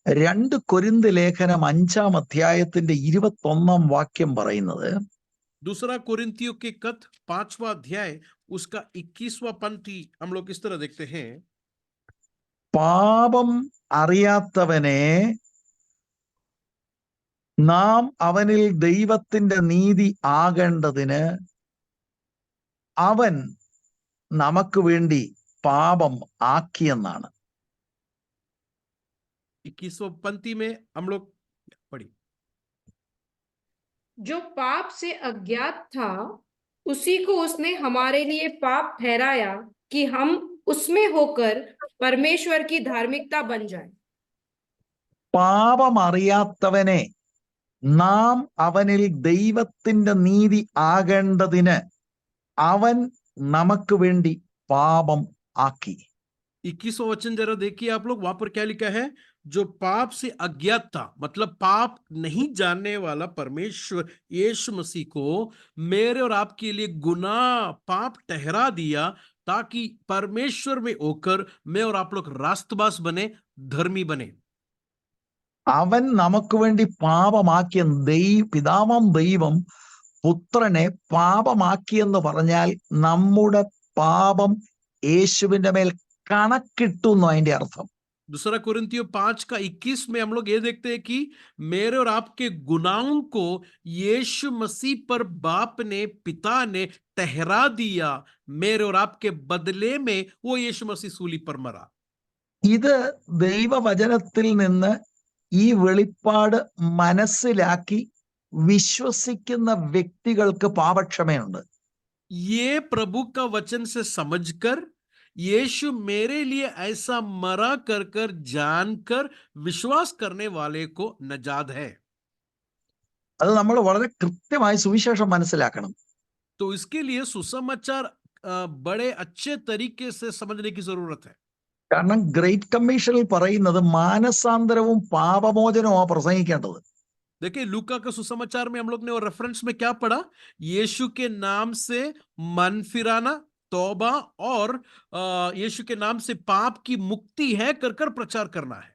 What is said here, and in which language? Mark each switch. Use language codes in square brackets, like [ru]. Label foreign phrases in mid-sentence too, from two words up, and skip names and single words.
[ml] 2 കൊരിന്ത് ലേഖനം 5-ാം അധ്യായത്തിന്റെ 21-ാം വാക്യം പറയുന്നത്, [hi] दूसरा कोरिन्थियों के कथ 5वां अध्याय उसका 21वां पंक्ति हम लोग इस तरह देखते हैं, [ml] പാപം അറിയാത്തവനെ നാം അവനിൽ ദൈവത്തിന്റെ നീതി ആകേണ്ടതിന് അവൻ നമുക്ക് വേണ്ടി പാപം ആക്കിയെന്നാണ്. [hi] 21वां पंक्ति में हम लोग पढ़ी, जो पाप से अज्ञात था उसी को उसने हमारे लिए पाप ठहराया कि हम उसमें होकर परमेश्वर की धार्मिकता बन जाए. [ml] പാപം അറിയാത്തവനെ നാം അവനിൽ ദൈവത്തിന്റെ നീതി ആകേണ്ടതിന് അവൻ നമുക്ക് വേണ്ടി പാപം ആക്കി. [hi] 21वां वचन जरा देखिए आप लोग, वहां पर क्या लिखा है, जो पाप से अज्ञात था, मतलब पाप नहीं जानने वाला परमेश्वर यीशु मसीह को मेरे और आपके लिए गुनाह पाप ठहरा दिया, ताकि परमेश्वर में होकर मैं और आप लोग रास्तबाज बने, धर्मी बने. [ml] അവൻ നമുക്ക് വേണ്ടി പാപമാക്കിയ പിതാവാം ദൈവം പുത്രനെ പാപമാക്കിയെന്ന് പറഞ്ഞാൽ നമ്മുടെ പാപം യേശുവിന്റെ മേൽ കണക്കിട്ടു എന്ന് അതിന്റെ അർത്ഥം. [hi] दूसरा कोरिन्थियों 5:21 में हम लोग ये देखते हैं कि मेरे और आपके गुनाहों को यीशु मसीह पर बाप ने, पिता ने ठहरा दिया, मेरे और आपके बदले में वो यीशु मसीह सूली पर मरा. [ml] ഇത് ദൈവവചനത്തിൽ നിന്ന് ഈ വെളിപ്പാട് മനസ്സിലാക്കി വിശ്വസിക്കുന്ന വ്യക്തികൾക്ക് പാപക്ഷമയുണ്ട്. [hi] ये प्रभु का वचन से समझकर यीशु मेरे लिए ऐसा मरा कर कर जानकर विश्वास करने वाले को नजात है. [ml] അത് നമ്മൾ വളരെ കൃത്യമായി സുവിശേഷം മനസ്സിലാക്കണം. [hi] तो इसके लिए सुसमाचार बड़े अच्छे तरीके से समझने की जरूरत है. [ml] കാരണം [en] great commission [ml] പറയുന്നത് മാനസാന്തരവും പാപമോചനവും പ്രസംഗിക്കേണ്ടത്. [hi] देखिए लूका का सुसमाचार में हम लोग ने और रेफरेंस में क्या पढ़ा, यीशु के नाम से मन फिराना, तौबा और यीशु के नाम से पाप की मुक्ति है कर कर प्रचार करना है.